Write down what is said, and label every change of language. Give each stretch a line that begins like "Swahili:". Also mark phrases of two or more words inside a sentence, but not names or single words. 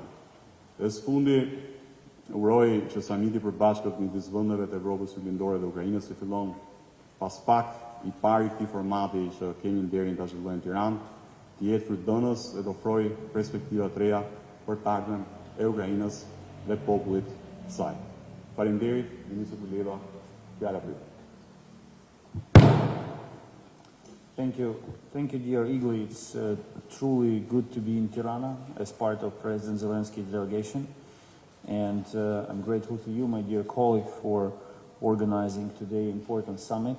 Albanian: Dhe së fundi, uroj që samiti për bashkët midis vendeve të Evropës Perëndimore dhe Ukrainës që fillon pas pak i pari këtij formati që kemi nderin ta zhvillojmë në Tiranë, të jetë frytdhënës dhe të ofrojë perspektiva të reja për të ardhmen e Ukrainës dhe popullit të saj. Faleminderit, Ministër Kuleba, fjala për ju.
English: Thank you, dear Igli. It's truly good to be in Tirana as part of President Zelensky's delegation. And I'm grateful to you, my dear colleague, for organizing today's important summit.